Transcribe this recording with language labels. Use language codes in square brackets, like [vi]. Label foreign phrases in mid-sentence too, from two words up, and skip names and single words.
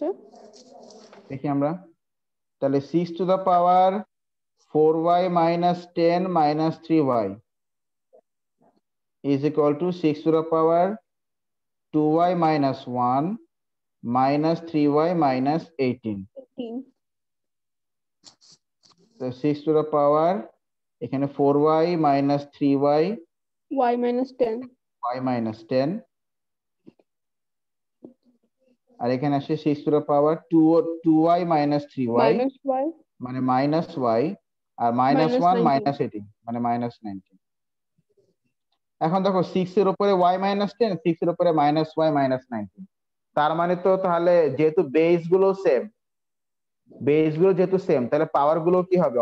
[bn] দেখি আমরা, তাহলে [en] 6 to the power 4y minus 10 minus 3y is equal to 6 to the power 2y minus 1 minus 3y minus 18। 18 So 6 to the power এখানে 4y minus 3y y minus 10 y minus 10 [bn] আর এখানে আসে [en] 6 to the power 2y minus 3y minus y [bn] মানে [en] minus y [bn] আর -1 -19 -18 মানে -19। এখন দেখো 6 এর উপরে y -10, 6 এর উপরে -y -19, তার মানে তো তাহলে যেহেতু বেস গুলো যেহেতু সেম, তাহলে পাওয়ার গুলো কি হবে?